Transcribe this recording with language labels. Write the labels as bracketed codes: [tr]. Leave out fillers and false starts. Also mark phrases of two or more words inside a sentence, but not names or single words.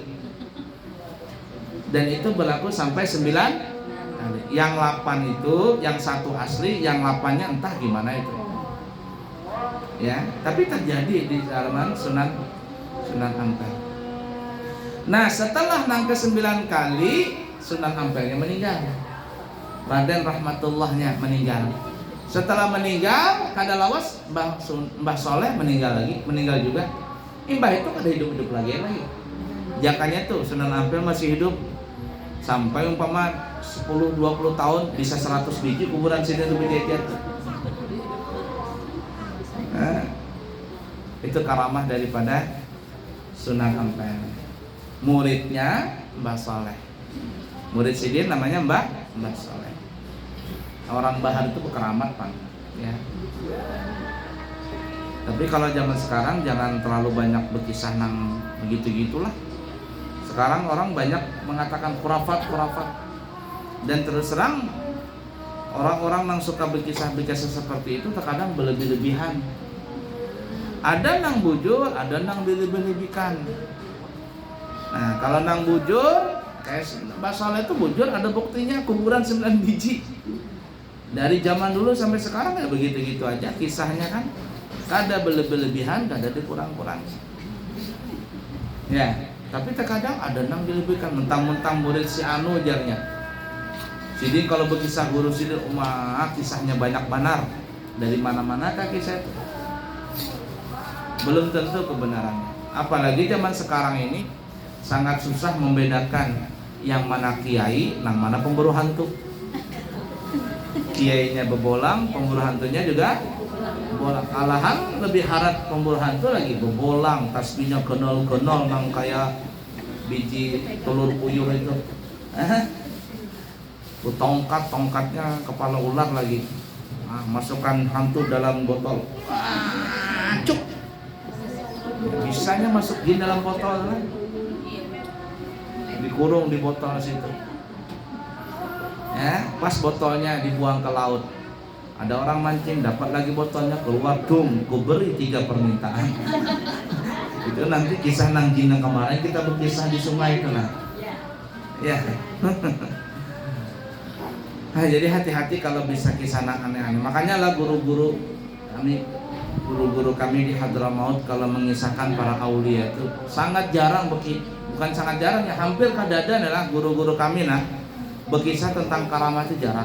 [id] Dan itu berlaku sampai 9 kali. Yang 8 itu, yang 1 asli, yang 8-nya entah gimana itu. Ya, tapi terjadi di zaman Sunan Ampel. Nah, setelah nang ke-9 kali Sunan Ampelnya meninggal. Raden Rahmatullahnya meninggal. Setelah meninggal, [bjn] kada lawas [id] Mbah Saleh meninggal juga. Mbah itu kada hidup lagi. Jakanya tuh Sunan Ampel masih hidup sampai umpama 10-20 tahun bisa 100 biji kuburan sini lebih jajar. Itu karamah daripada Sunan Ampel. Muridnya Mbah Saleh. Murid Sidin namanya Mbah Saleh. Orang Bahar itu keramat Pak, ya. Tapi kalau zaman sekarang jangan terlalu banyak berkisah nang begitu-gitulah. Sekarang orang banyak mengatakan khurafat. Dan terus terang orang-orang yang suka berkisah seperti itu terkadang berlebih-lebihan. Ada [bjn] nang bujur, [id] ada nang dilebih-lebihkan. Nah, kalau [bjn] nang bujur, [id] kayak Mbah Saleh itu bujur, ada buktinya kuburan 9 biji. Dari zaman dulu sampai sekarang ya begitu-gitu aja kisahnya kan. Kada berlebihan, kada dikurang-kurang. Ya, tapi terkadang ada nang dilebihkan, mentang-mentang murid si anu jarnya. Jadi kalau berkisah guru Sidin kisahnya banyak benar. Dari mana-manakah kisah itu? Belum tentu kebenarannya. Apalagi zaman sekarang ini sangat susah membedakan yang mana kiai, yang mana pemburu hantu. Kiainya bebolang, pemburu hantunya juga bebolang. [bjn] Alahan lebih harat [id] pemburu hantu lagi bebolang, tasbihnya genol-genol nang kayak biji telur puyuh itu. Tongkatnya kepala ular lagi. Masukkan hantu dalam botol. Cuk. Bisanya masuk jin dalam botol kan? Dikurung di botol situ. Ya, pas botolnya dibuang ke laut, ada orang mancing, dapat lagi botolnya, keluar, dum, ku beri 3 permintaan. Itu nanti kisah nang jin yang kemarin kita berkisah di sungai itu nah. Ya. Nah, jadi hati-hati kalau bisa kisah nang aneh-aneh. Makanya lah guru-guru kami di Hadramaut kalau mengisahkan para aulia itu sangat jarang bukan sangat jarang ya, [bjn] hampir kadada adalah [id] guru-guru kami nah berkisah tentang karamat itu jarang.